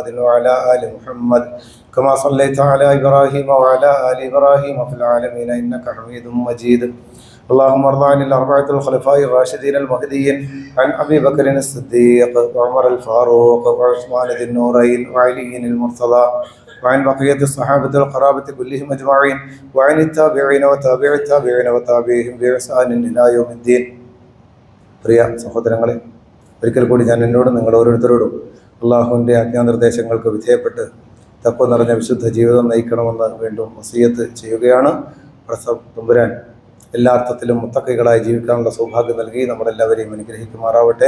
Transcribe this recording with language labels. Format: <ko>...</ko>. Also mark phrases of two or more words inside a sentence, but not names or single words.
<ar>وعلى آل محمد كما صليت على إبراهيم وعلى آل إبراهيم في العالمين إنك حميد مجيد اللهم ارض عن الأربعة الخلفاء الراشدين المهديين عن أبي بكر الصديق وعمر الفاروق وعثمان ذي النورين وعلي المرتضى وعن بقية الصحابة القرابة كلهم أجمعين وعن التابعين وتابع التابعين وتابعهم بإحسان إلى يوم الدين.</ar> <ml>പ്രിയ സഹോദരങ്ങളെ, ഒരിക്കൽ കൂടി ഞാൻ എന്നോടും നിങ്ങൾ ഓരോരുത്തരോടും അള്ളാഹുവിൻ്റെ ആജ്ഞാനിർദ്ദേശങ്ങൾക്ക് വിധേയപ്പെട്ട് തഖ്വ നിറഞ്ഞ വിശുദ്ധ ജീവിതം നയിക്കണമെന്ന് വീണ്ടും വസിയത്ത് ചെയ്യുകയാണ്. തമ്പുരാൻ എല്ലാ അർത്ഥത്തിലും മുത്തഖികളായി ജീവിക്കാനുള്ള സൗഭാഗ്യം നൽകി നമ്മളെല്ലാവരെയും അനുഗ്രഹിക്കുമാറാവട്ടെ.</ml>